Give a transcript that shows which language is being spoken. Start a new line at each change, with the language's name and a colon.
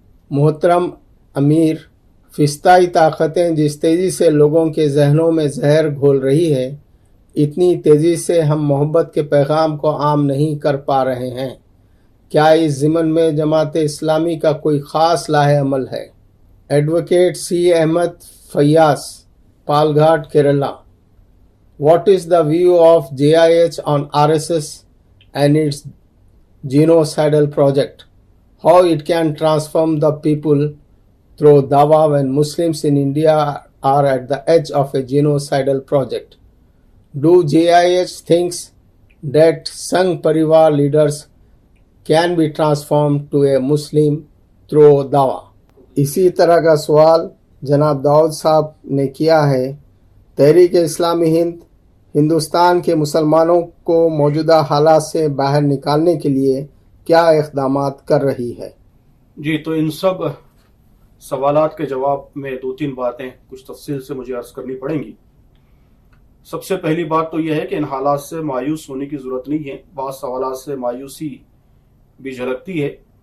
Urdu: محترم امیر، فضائی طاقتیں جس تیزی سے لوگوں کے ذہنوں میں زہر گھول رہی ہے، اتنی تیزی سے ہم محبت کے پیغام کو عام نہیں کر پا رہے ہیں۔ کیا اس ضمن میں جماعت اسلامی کا کوئی خاص لاہ عمل ہے؟ Advocate C.
English: Ahmad Fayaz, Palghat, Kerala: What is the view of JIH on RSS and its genocidal project? How it can transform the people through Dawa when Muslims in India are at the edge of a genocidal project? Do JIH thinks that Sangh Parivar leaders can be transformed to a Muslim through Dawa?
Urdu: اسی طرح کا سوال جناب داؤد صاحب نے کیا ہے۔ تحریک اسلامی ہند ہندوستان کے مسلمانوں کو موجودہ حالات سے باہر نکالنے کے لیے کیا اقدامات کر رہی ہے؟ جی، تو ان سب سوالات کے جواب میں 2-3 باتیں کچھ تفصیل سے مجھے عرض کرنی پڑیں گی۔ سب سے پہلی بات تو یہ ہے کہ ان حالات سے مایوس ہونے کی ضرورت نہیں ہے۔ بعض سوالات سے مایوسی بھی جھلکتی ہے،